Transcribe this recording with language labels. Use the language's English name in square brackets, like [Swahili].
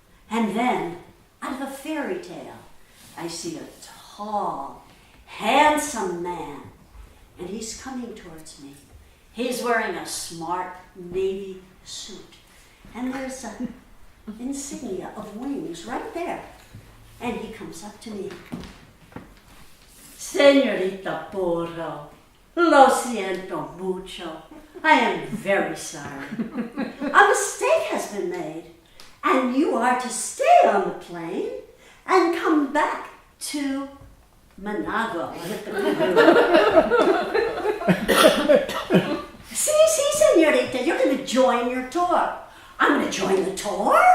[English] And then, out of a fairy tale, I see a tall, handsome man, and he's coming towards me. He's wearing a smart navy suit, and there's an insignia of wings right there. And he comes up to me. [Spanish] Señorita Puro, lo siento mucho. [English] I am very sorry. A mistake has been made, and you are to stay on the plane and come back to Managua. See, señorita, you're going to join your tour. I'm going to join the tour?